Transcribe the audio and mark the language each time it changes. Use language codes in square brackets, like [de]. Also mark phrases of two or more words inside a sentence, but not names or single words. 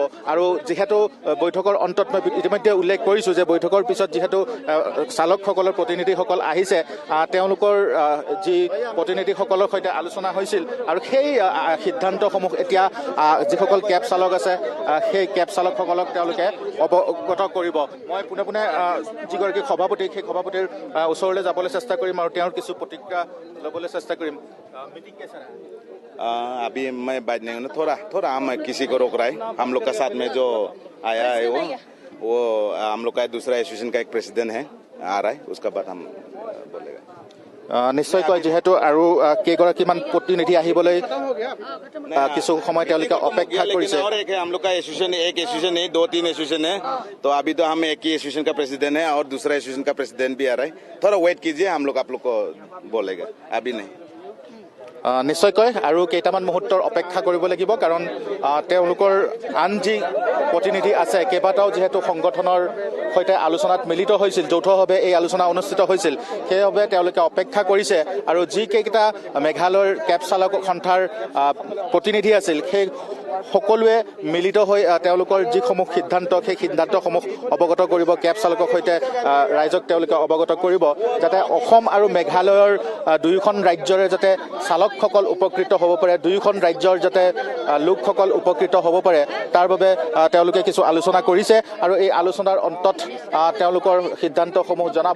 [as] আৰু যিহেতু বৈঠকৰ অন্তত মই ইতিমধ্যে উল্লেখ কৰিছোঁ যে বৈঠকৰ পিছত যিহেতু চালকসকলৰ প্ৰতিনিধিসকল আহিছে, তেওঁলোকৰ যি প্ৰতিনিধিসকলৰ সৈতে আলোচনা হৈছিল আৰু সেই সিদ্ধান্তসমূহ এতিয়া যিসকল কেব চালক আছে সেই কেব চালকসকলক তেওঁলোকে অৱগত কৰিব। মই পোনে পোনে যিগৰাকী সভাপতি, সেই সভাপতিৰ ওচৰলৈ যাবলৈ চেষ্টা কৰিম আৰু তেওঁৰ কিছু প্ৰতিক্ৰিয়া ল'বলৈ চেষ্টা কৰিম। [hi] मीटिंग कैसा रहा? अभी मैं बात नहीं हूँ, थोड़ा हम किसी को रोक रहा है। हम लोग का साथ में जो आया है वो हम लोग का दूसरा एसोसिएशन का एक प्रेसिडेंट है, आ रहा है, उसका बाद हम बोलेगा। [as] নিশ্চয়কৈ যিহেতু আৰু কেইগৰাকীমান প্ৰতিনিধি আহিবলৈ কিছু সময় তেওঁলোকে অপেক্ষা কৰিছে। [hi] और एक है हम लोग का एसोसिएशन, एक एसोसिएशन नहीं 2-3 एसोसिएशन है, तो अभी तो हम एक ही एसोसिएशन का प्रेसिडेंट है और दूसरा एसोसिएशन का प्रेसिडेंट भी आ रहा है। थोड़ा वेट कीजिए, हम लोग आप लोग को बोलेगा, अभी नहीं। [as] নিশ্চয়কৈ আৰু কেইটামান মুহূৰ্তৰ অপেক্ষা কৰিব লাগিব, কাৰণ তেওঁলোকৰ আন যি প্ৰতিনিধি আছে কেইবাটাও যিহেতু সংগঠনৰ সৈতে আলোচনাত মিলিত হৈছিল, যৌথভাৱে এই আলোচনা অনুষ্ঠিত হৈছিল, সেইবাবে তেওঁলোকে অপেক্ষা কৰিছে। আৰু যিকেইটা মেঘালয়ৰ কেব চালক সন্থাৰ প্ৰতিনিধি আছিল সেই সকলোৱে মিলিত হৈ তেওঁলোকৰ যিসমূহ সিদ্ধান্ত, সেই সিদ্ধান্তসমূহ অৱগত কৰিব, কেব চালকৰ সৈতে ৰাইজক তেওঁলোকে অৱগত কৰিব, যাতে অসম আৰু মেঘালয়ৰ দুয়োখন ৰাজ্যৰে যাতে চালকসকল উপকৃত হ'ব পাৰে, দুয়োখন ৰাজ্যৰ যাতে লোকসকল উপকৃত হ'ব পাৰে, তাৰ বাবে তেওঁলোকে কিছু আলোচনা কৰিছে আৰু এই আলোচনাৰ অন্তত তেওঁলোকৰ সিদ্ধান্তসমূহ জনাব।